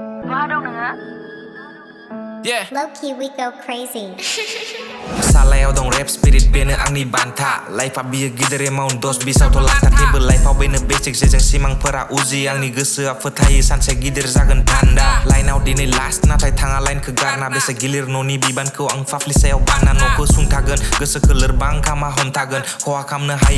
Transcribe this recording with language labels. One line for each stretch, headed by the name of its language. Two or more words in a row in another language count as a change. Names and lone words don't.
Bodo: Bodo nङो?
English: Yeah. Lowkey, we go crazy.
Bodo: Salayaव dं
English: rap spirit
Bodo: बेनो आंनि बान्था लाइफआ बियो गिदिर एमाउन्ट 10-20 आवथ' लाखा थेबो लाइफआव बेनो बेसिक जेजों सिमांफोरा उजियो आंनि गोसोआ फोथायो सानसे गिदिर जागोन भान्दा लाइनाव दिनै लास्ट नाथाय थाङा लाइनखौ गारना बेसे गिलिर न'नि बिबानखौ आं फाफ्लि सायाव बानना न'खौ सुंथागोन गोसोखौ लोरबां खामा हमथागोन खहा खालामनो हायि